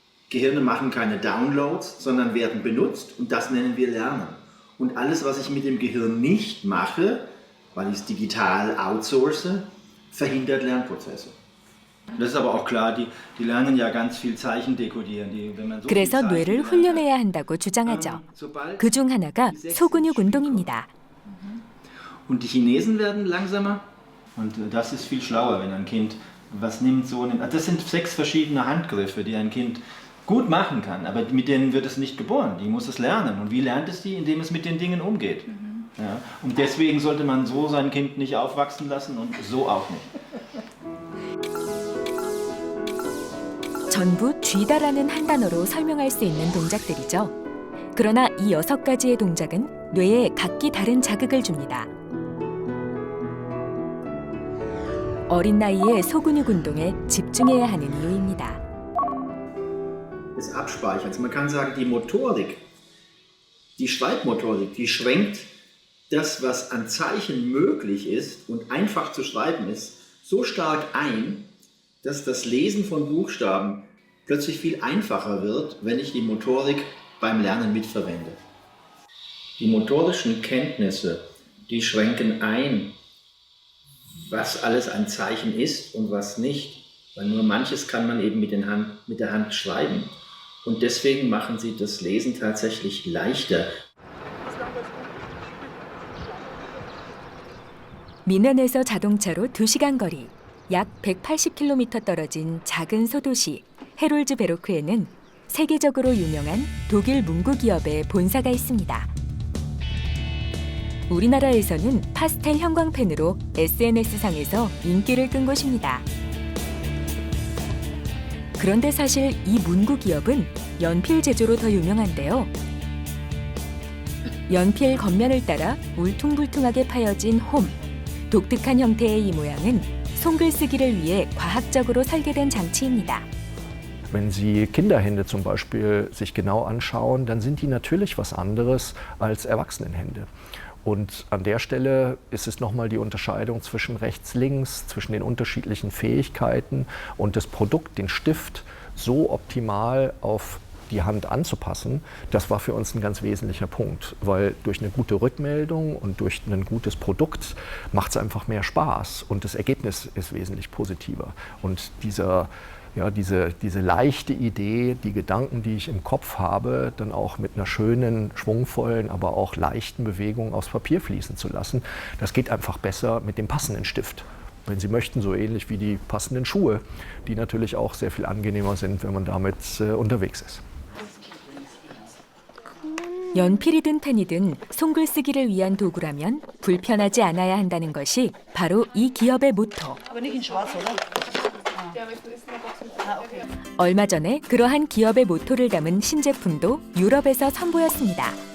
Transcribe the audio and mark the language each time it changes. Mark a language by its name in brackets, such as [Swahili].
[German] Gehirne machen keine Downloads, sondern werden benutzt und das nennen wir Lernen. Und alles, was ich mit dem Gehirn nicht mache, weil ich es digital outsource, verhindert Lernprozesse. Das ist aber auch klar, die lernen ja ganz viel Zeichen dekodieren. Wenn man so [Korean] 그래서 뇌를 훈련해야 한다고 주장하죠. 그중 하나가 소근육 운동입니다. [German] Und die Chinesen werden langsamer und das ist viel schlauer, wenn ein Kind was nimmt, so nimmt. Das sind 6 verschiedene Handgriffe, die ein Kind gut machen kann, aber mit denen wird es nicht geboren. Die muss es lernen. Und wie lernt es die? Indem es mit den Dingen umgeht. Ja, und deswegen sollte man so sein Kind nicht aufwachsen lassen und so auch nicht. [Korean] 전부 쥐다라는 한 단어로 설명할 수 있는 동작들이죠. 그러나 이 6가지의 동작은 뇌에 각기 다른 자극을 줍니다. 어린 나이에 소근육 운동에 집중해야 하는 이유입니다. [German] Des Abspeicherns. Man kann sagen, die Motorik, die Schreibmotorik, die schwenkt das, was an Zeichen möglich ist und einfach zu schreiben ist, so stark ein, dass das Lesen von Buchstaben plötzlich viel einfacher wird, wenn ich die Motorik beim Lernen mitverwende. Die motorischen Kenntnisse, die schränken ein, was alles ein Zeichen ist und was nicht, weil nur manches kann man eben mit der Hand schreiben. Und deswegen machen sie das Lesen tatsächlich leichter. [Korean] 미넨에서 자동차로 2시간 거리, 약 180km 떨어진 작은 소도시 헤롤즈 베로크에는 세계적으로 유명한 독일 문구 기업의 본사가 있습니다. 우리나라에서는 파스텔 형광펜으로 SNS상에서 인기를 끈 곳입니다. 그런데 사실 이 문구 기업은 연필 제조로 더 유명한데요. 연필 겉면을 따라 울퉁불퉁하게 파여진 홈, 독특한 형태의 이 모양은 손글쓰기를 위해 과학적으로 설계된 장치입니다. [German] Wenn Sie Kinderhände zum Beispiel sich genau anschauen, dann sind die natürlich was anderes als Erwachsenenhände. Und an der Stelle ist es nochmal die Unterscheidung zwischen rechts, links, zwischen den unterschiedlichen Fähigkeiten und das Produkt, den Stift, so optimal auf die Hand anzupassen. Das war für uns ein ganz wesentlicher Punkt, weil durch eine gute Rückmeldung und durch ein gutes Produkt macht es einfach mehr Spaß und das Ergebnis ist wesentlich positiver. Und diese leichte Idee, die Gedanken, die ich im Kopf habe, dann auch mit einer schönen, schwungvollen, aber auch leichten Bewegung aufs Papier fließen zu lassen, das geht einfach besser mit dem passenden Stift. Wenn Sie möchten, so ähnlich wie die passenden Schuhe, die natürlich auch sehr viel angenehmer sind, wenn man damit unterwegs ist. [Korean] 연필이든 펜이든 손글쓰기를 위한 도구라면 불편하지 않아야 한다는 것이 바로 이 기업의 모토. 얼마 전에 그러한 기업의 모토를 담은 신제품도 유럽에서 선보였습니다.